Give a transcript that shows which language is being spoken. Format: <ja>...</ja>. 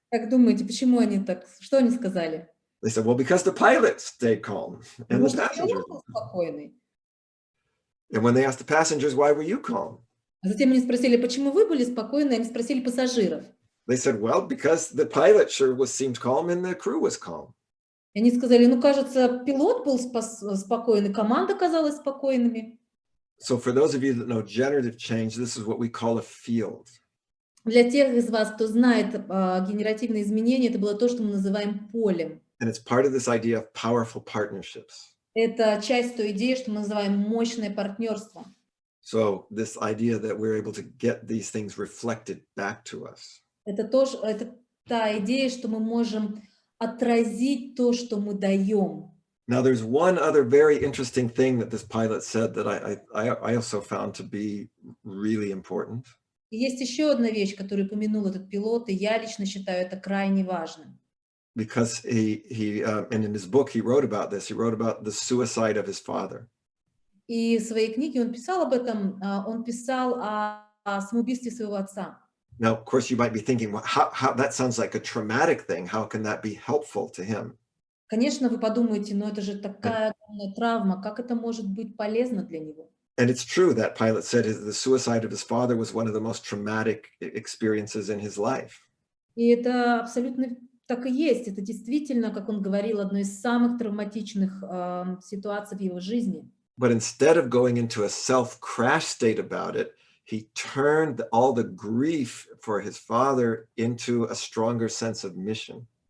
<ru>Как думаете, почему они так, что они сказали?</ru> <en>They said, well, because the pilot stayed calm and</en> <ru>Потому</ru> <en>the</en> <ru>что</ru> <en>passengers.</en> <ru>пилот был спокойный.</ru> <en>And when they asked the passengers, why were you calm?</en> <ru>А затем они спросили, почему вы были спокойны, они спросили пассажиров.</ru> <en>They said, well, because the pilot sure seemed calm and the crew was calm.</en> <ru>И они сказали, ну, кажется, пилот был спокойный, команда казалась спокойными.</ru> <en>So for those of you that know generative change, this is what we call a field.</en> <ru>Для тех из вас, кто знает генеративные изменения, это было то, что мы называем полем.</ru> <en>And it's part of this idea of powerful partnerships.</en> <ru>Это часть той идеи, что мы называем мощное партнерство.</ru> <en>So this idea that we're able to get these things reflected back to us.</en> <ru>Это та идея, что мы можем отразить то, что мы даем.</ru> <en>Now, there's one other very interesting thing that this pilot said that I also found to be really important.</en> <ru>И есть еще одна вещь, которую упомянул этот пилот, и я лично считаю это крайне важным.</ru> <en>Because and in his book, he wrote about this. He wrote about the suicide of his father.</en> <ru>И в своей книге он писал об этом, он писал о самоубийстве своего отца.</ru> <en>Now, of course, you might be thinking, well, how that sounds like a traumatic thing. How can that be helpful to him?</en> <ru>Конечно, вы подумаете, но это же такая огромная травма, как это может быть полезно для него?</ru> <en>And it's true that pilot said the suicide of his father was one of the most traumatic experiences in his life.</en> <ru>И это абсолютно так и есть. Это действительно, как он говорил, одно из самых травматичных ситуаций в его жизни.</ru> <en>But instead of going into a self-crash state about it, he turned all the grief for his father into a stronger sense of mission.</en>